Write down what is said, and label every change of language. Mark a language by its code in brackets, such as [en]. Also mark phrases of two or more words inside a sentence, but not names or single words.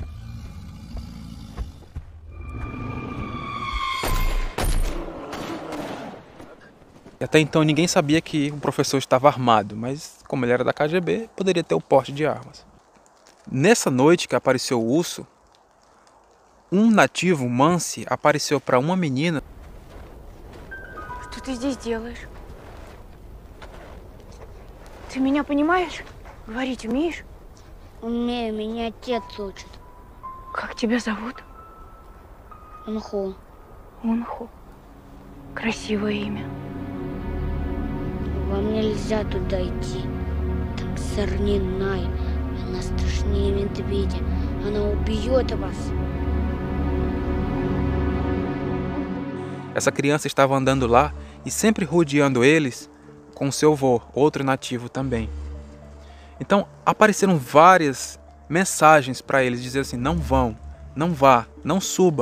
[pt] E até então ninguém sabia que o professor estava armado, mas como ele era da KGB, poderia ter o porte de armas. Nessa noite que apareceu o urso, um nativo, Mansi, apareceu para uma menina. [ru] Что ты здесь делаешь? Ты меня понимаешь? Говорить умеешь? Умею, меня отец учит. Как тебя зовут? Унху. Унху. Красивое имя. Вам нельзя туда идти. Там Сорнинай. Она страшнее медведя. Она убьет вас. [pt] Essa criança estava andando lá e sempre rodeando eles com seu avô, outro nativo também. Então apareceram várias mensagens para eles, dizendo assim: não vão, não vá, não suba.